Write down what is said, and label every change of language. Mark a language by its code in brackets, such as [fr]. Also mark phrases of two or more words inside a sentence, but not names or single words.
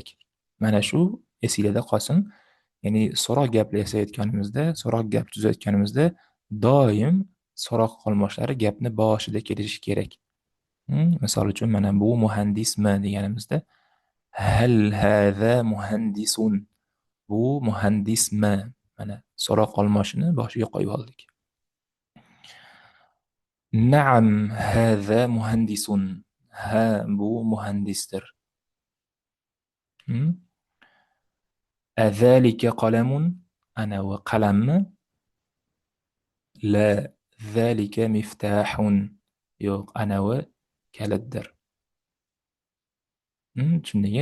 [uz] Mana shu esinglarda qolsin. Ya'ni so'roq gaplasayotganimizda, so'roq gap tuzayotganimizda doim so'roq almoshlari gapni boshida kelishi kerak. Misol uchun, mana bu muhandismi deganimizda, [ar] هل هذا مهندس? [uz] Bu muhandismi? Mana so'roq olmoshini boshiga qo'yib oldik. [ar] نعم هذا مهندس. [uz] Ha, bu muhandisdir. [ar] أذلك قلم? [uz] Anavi qalammi? [ar] لا، ذلك مفتاح. [uz] Yo'q, anavi kalitdir. Tushundingmi?